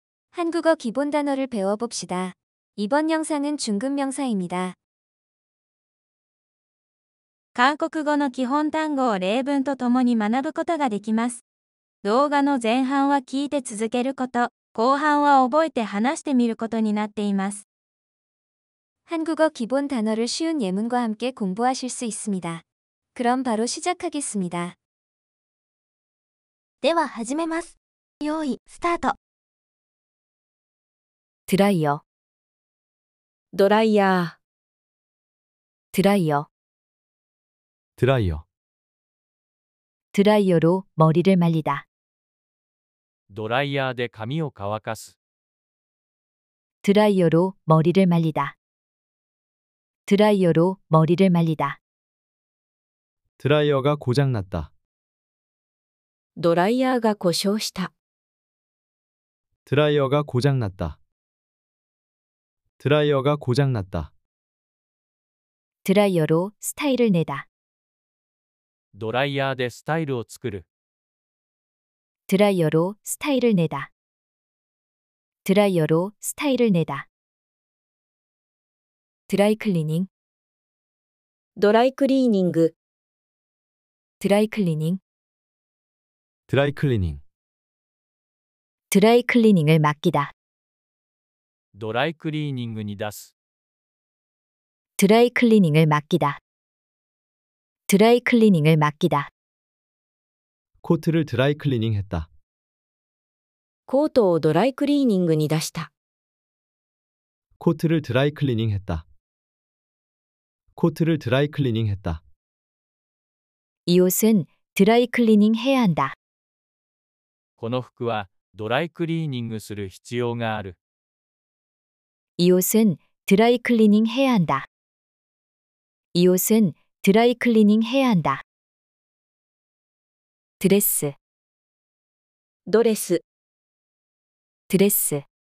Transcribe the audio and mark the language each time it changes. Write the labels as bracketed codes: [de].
[ko] 한국어 기본 단어를 배워봅시다. 이번 영상은 중급 명사입니다. [ja] 韓国語の基本単語を例文とともに学ぶことができます。動画の前半は聞いて続けること、後半は覚えて話してみることになっています。 [ko] 한국어 기본 단어를 쉬운 예문과 함께 공부하실 수 있습니다. 그럼 바로 시작하겠습니다. [ja] では始めます。用意、スタート。 [ko] 드라이어 드라이어 드라이어 드라이어 드라이어로 머리를 말리다 [ja] ドライヤーで髪を乾かす。 [ko] 드라이어로 머리를 말리다 드라이어로 머리를 말리다 드라이어가 고장났다. 드라이어가 고장났다 드라이어가 고장났다. 드라이어가 고장났다. 드라이어로 스타일을 내다 [ja] ドライヤーでスタイルを作る。 [ko] 드라이어로 스타일을 내다 드라이어로 스타일을 내다 드라이클리닝 드라이클리닝 드라이클리닝 드라이클리닝 드라이클리닝을 맡기다 [ja] ドライクリーニングに出す。 [ko] 드라이클리닝을 맡기다 드라이클리닝을 맡기다 코트를 드라이클리닝 했다. [ja] コートをドライクリーニングに出した [ko] 코트를 드라이클리닝 했다. 코트를 드라이클리닝 했다. 이 옷은 드라이클리닝 해야 한다 [ja] この服はドライクリーニングする必要がある。 [ko] 이 옷은 드라이클리닝 해야 한다 이 옷은 드라이클리닝 해야 한다 드레스 드레스 드레스